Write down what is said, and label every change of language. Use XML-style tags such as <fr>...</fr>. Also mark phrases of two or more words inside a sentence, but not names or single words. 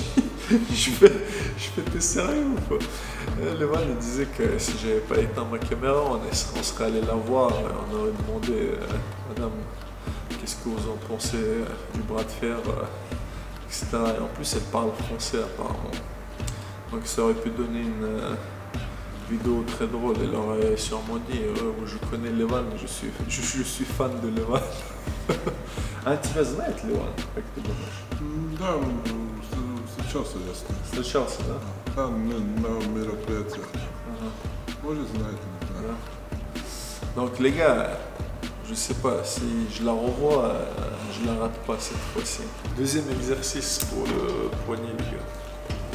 <fr>je fais t'es sérieux ou quoi? Levan il disait que si j'avais pas éteint ma caméra, on serait allé la voir et on aurait demandé madame, qu'est-ce que vous en pensez du bras de fer, etc. Et en plus elle parle français apparemment. Donc ça aurait pu donner une vidéo très drôle. Elle aurait sûrement dit je connais Levan, je suis fan de Levan.</fr> <ru>А тебя знает Леван, как ты думаешь? Да, встречался я с ним. Встречался, да? Да, на мероприятиях. Может, знает, не знаю.</ru> <fr>Donc les gars, je sais pas, si je la revois, je la rate pas cette fois-ci. Deuxième exercice pour le poignet les gars.</fr>